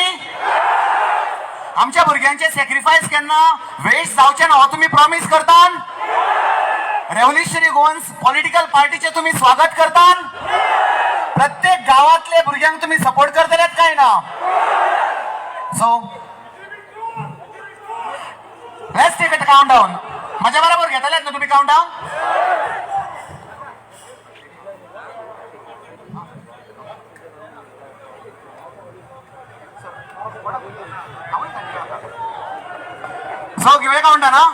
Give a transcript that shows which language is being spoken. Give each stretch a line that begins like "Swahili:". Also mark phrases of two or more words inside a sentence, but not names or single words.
Konkani: आमच्या भुरग्यांचे सॅक्रिफायस केन्ना वेस्ट जावचे ना हो तुम्ही प्रॉमिस करता? रेव्होल्युशनरी गोवन्स पॉलिटिकल पार्टीचे तुम्ही स्वागत करता? प्रत्येक गावातले भुरग्यांक तुम्ही सपोर्ट करतलेत काय ना?
English: so let's take it countdown.
Marathi: माझ्या बरोबर घेतलेत ना तुम्ही काउंटडाऊन? सो घेऊया काउंटडाऊन ना.